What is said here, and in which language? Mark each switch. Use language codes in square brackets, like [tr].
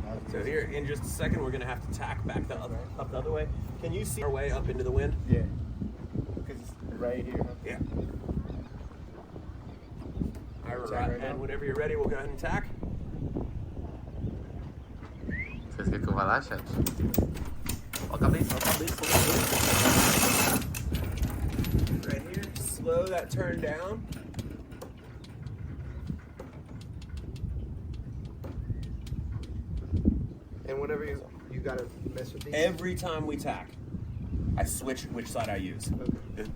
[en] So here, in just a second, we're going to have to tack back up the other way. Can you see our way up into the wind? Yeah. Because it's right here. Huh? Yeah. All Tack right, right now? and whenever you're ready, we'll go ahead and tack. [pt] Vocês querem que eu vá lá, chat? Ó a cabeça, ó a cabeça, ó a cabeça. [en] Right here, slow that turn down. And whenever you gotta mess with these. Every time we tack, I switch which side I use. Okay.